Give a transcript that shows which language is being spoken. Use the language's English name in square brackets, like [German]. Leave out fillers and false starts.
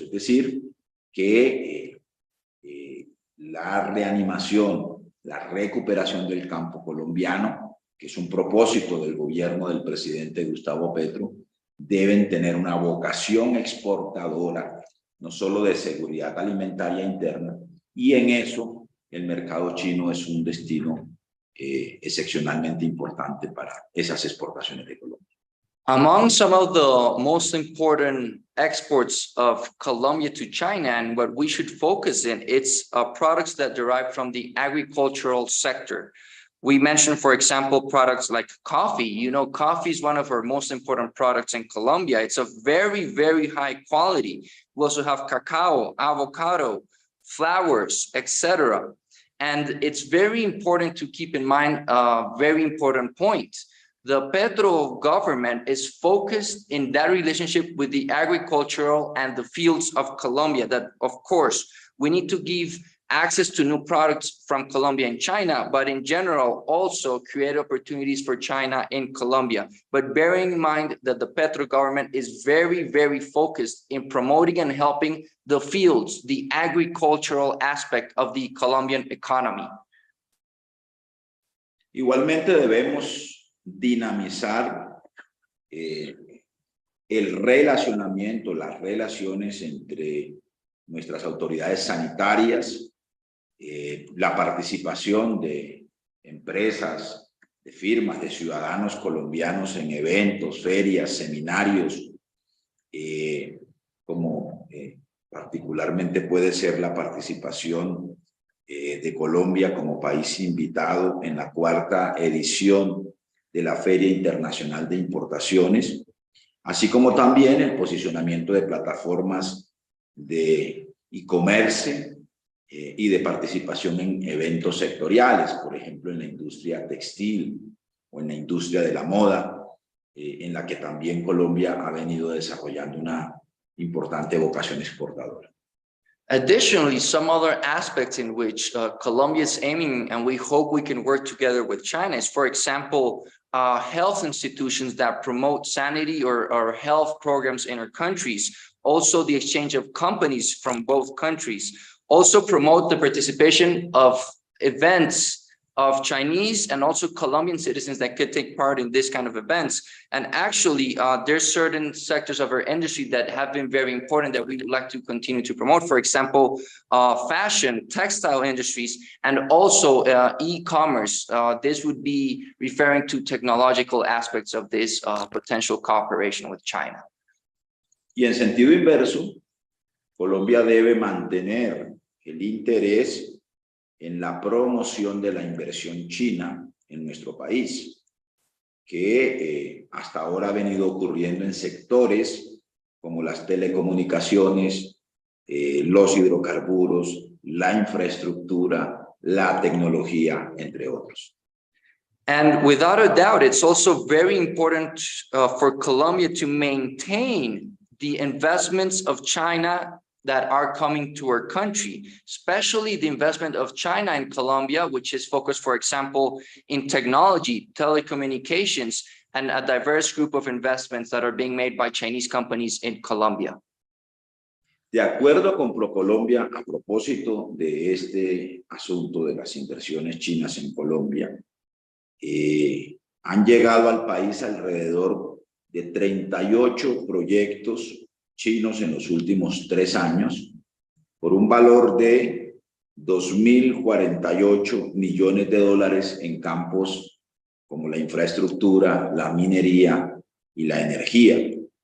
[Spanish] Es decir, que la reanimación, la recuperación del campo colombiano, que es un propósito del gobierno del presidente Gustavo Petro, deben tener una vocación exportadora, no solo de seguridad alimentaria interna, y en eso el mercado chino es un destino excepcionalmente importante para esas exportaciones de Colombia. [English] Among some of the most important exports of Colombia to China, and what we should focus in, it's products that derive from the agricultural sector. We mentioned, for example, products like coffee. You know, coffee is one of our most important products in Colombia. It's of very, very high quality. We also have cacao, avocado, flowers, etc. And it's very important to keep in mind a very important point. The Petro government is focused in that relationship with the agricultural and the fields of Colombia, that, of course, we need to give access to new products from Colombia and China, but in general, also create opportunities for China in Colombia. But bearing in mind that the Petro government is very, very focused in promoting and helping the fields, the agricultural aspect of the Colombian economy. [Spanish] Igualmente debemos dinamizar el relacionamiento, las relaciones entre nuestras autoridades sanitarias, la participación de empresas, de firmas, de ciudadanos colombianos en eventos, ferias, seminarios, como particularmente puede ser la participación de Colombia como país invitado en la 4ª edición de la Feria Internacional de Importaciones, así como también el posicionamiento de plataformas de e-commerce y de participación en eventos sectoriales, por ejemplo, en la industria textil o en la industria de la moda, en la que también Colombia ha venido desarrollando una importante vocación exportadora. [English] Additionally, some other aspects in which Colombia is aiming, and we hope we can work together with China, is, for example, health institutions that promote sanity or health programs in our countries. Also, the exchange of companies from both countries. Also promote the participation of events of Chinese and also Colombian citizens that could take part in this kind of events. And actually, there's certain sectors of our industry that have been very important that we'd like to continue to promote. For example, fashion, textile industries, and also e-commerce. This would be referring to technological aspects of this potential cooperation with China. [Spanish] Y en sentido inverso, Colombia debe mantener el interés en la promoción de la inversión china en nuestro país, que hasta ahora ha venido ocurriendo en sectores como las telecomunicaciones, los hidrocarburos, la infraestructura, la tecnología, entre otros. [English] And without a doubt, it's also very important for Colombia to maintain the investments of China that are coming to our country, especially the investment of China in Colombia, which is focused, for example, in technology, telecommunications, and a diverse group of investments that are being made by Chinese companies in Colombia. [Spanish] De acuerdo con ProColombia, a propósito de este asunto de las inversiones chinas en Colombia, han llegado al país alrededor de 38 proyectos chinos en los últimos 3 años, por un valor de 2.048 millones de dólares en campos como la infraestructura, la minería y la energía.